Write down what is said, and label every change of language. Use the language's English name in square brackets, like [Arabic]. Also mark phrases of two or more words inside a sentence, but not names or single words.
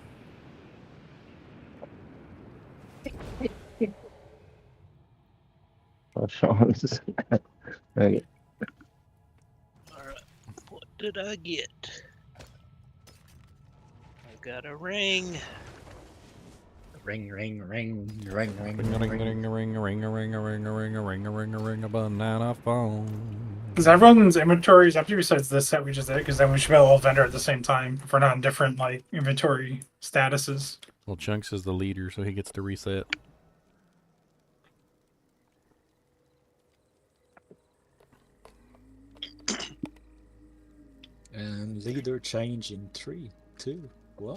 [English] Oh, Sean's. Okay. Alright, what did I get? I got a ring. Ring, ring, ring, ring, ring, Ring a ring a ring a ring a ring a ring a ring a ring a ring a ring a ring a banana phone. Because everyone's inventory is empty besides this set we just did, because then we should be all vendor at the same time if we're not in different like inventory statuses. Well, Chunks is the leader, so he gets to reset. And leader change in 3, 2, 1.